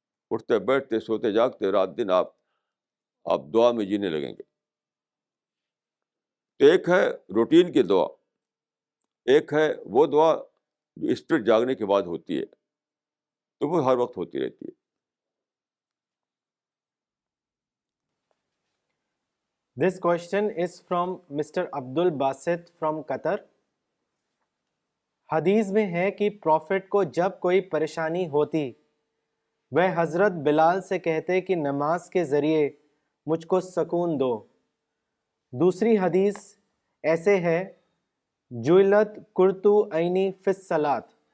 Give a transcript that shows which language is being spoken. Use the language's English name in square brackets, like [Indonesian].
[Urdu] اٹھتے بیٹھتے سوتے جاگتے رات دن آپ دعا میں جینے لگیں گے. تو ایک ہے روٹین کی دعا, ایک ہے وہ دعا جو اسپرٹ جاگنے کے بعد ہوتی ہے, تو وہ ہر وقت ہوتی رہتی ہے. [English] This question is from Mr. Abdul Basit from Qatar. [Urdu] حدیث میں ہے کہ پروفٹ کو جب کوئی پریشانی ہوتی وہ حضرت بلال سے کہتے کہ نماز کے ذریعے مجھ کو سکون دو. دوسری حدیث ایسے ہے [Arabic] جعلت قرۃ عینی فی الصلاۃ.